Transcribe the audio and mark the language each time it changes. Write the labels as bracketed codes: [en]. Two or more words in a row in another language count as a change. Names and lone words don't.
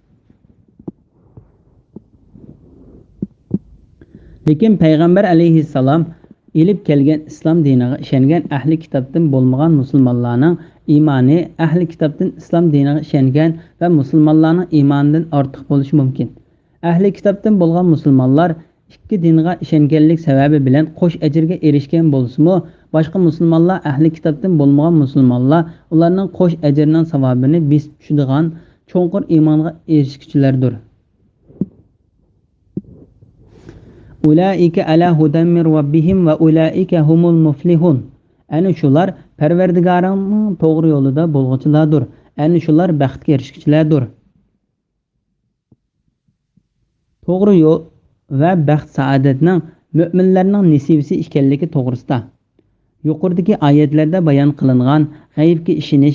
[uz] Lekin payg'ambar alayhissalom elib kelgan islom diniga ishongan ahli kitobdan bo'lmagan musulmonlarning iymoni ahli kitobdan islom diniga ishongan va musulmonlarning iymonidan ortiq bo'lishi mumkin. Ahli kitobdan bo'lgan musulmonlar ikki dinga ishonganlik sababi bilan qo'sh ajrga erishgan bo'lsa-mu, boshqa musulmonlar ahli kitobdan bo'lmagan musulmonlar ularning qo'sh ajrining savobini besib tushadigan cho'nqur iymonga erishuvchilardir. [ar] أولئك على هدى من ربهم وأولئك هم المفلحون. [uz] Ana shular Parvardigorning to'g'ri yo'lida bo'lg'uchilardir. Ana shular baxtga erishuvchilardir. To'g'ri yo'l va baxt saodatning mu'minlarning nasibasi ekanligi to'g'risida yuqoridagi oyatlarda bayon qilingan g'aybga ishonish,